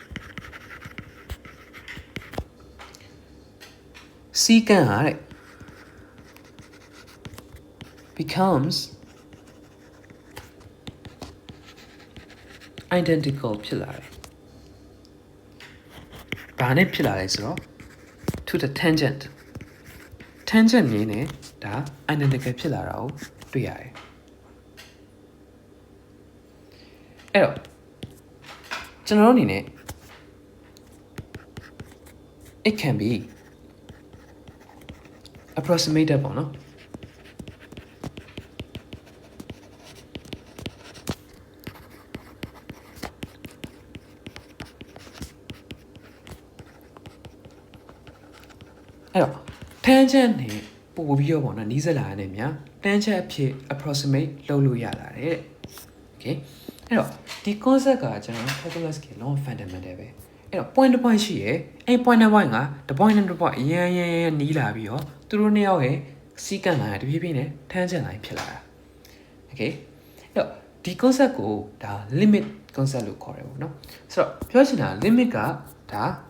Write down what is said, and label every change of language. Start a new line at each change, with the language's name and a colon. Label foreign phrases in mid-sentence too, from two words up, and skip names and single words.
Burmese: secant ဟာတဲ့
English: becomes identical
Burmese: ဖြစ်လာတယ်။ဘာနဲ့ဖြစ်လာလဲဆိုတော့
English: to the tangent
Burmese: မြင်နေဒါ identical ဖြစ်လာတာကိုတွေ့ရတယ်။ အဲ့တော့ကျွန်တော်တို့အနေနဲ့
English: it can be approximated
Burmese: ပေါ့နော်အဲ့တော့ tangent နဲ့ပို့ပြီးတော့ပေါ့နော်နီးစပ်လာတဲ့များ tangent အဖြစ် approximate လုပ်လို့ရလာတယ် okay အဲ့တော့ဒီ concept ကကျွန်တော် calculus ကလုံး fundamental ပဲအဲ့တော့ point တစ် point ရှိရယ်အဲ့ point တစ် point ကတစ် point နဲ့တစ် point အရင်နီးလာပြီးတော့သူတို့နှစ်ယောက်ရဲ့
English: secant line
Burmese: တဖြည်းဖြည်းနဲ့
English: tangent line
Burmese: ဖြစ်လာတာ okay အဲ့တော့ဒီ concept ကိုဒါ
English: limit concept
Burmese: လို့ခေါ်တယ်ပေါ့နော်ဆိုတော့ပြောချင်တာ limit ကဒါ